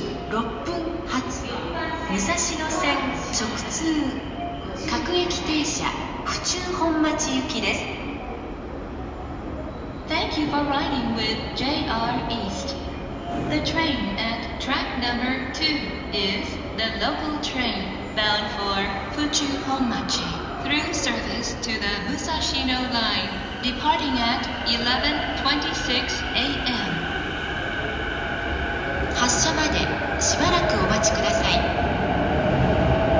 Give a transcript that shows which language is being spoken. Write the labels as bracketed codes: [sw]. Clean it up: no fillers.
[ja] 6分発武蔵野線直通各駅停車府中本町行きです。 [en] Thank you for riding with JR East. The train at track number 2 is the local train bound for Fuchu Honmachi through service to the Musashino line departing at 11:26 a.m. [ja] 発車までしばらくお待ちください。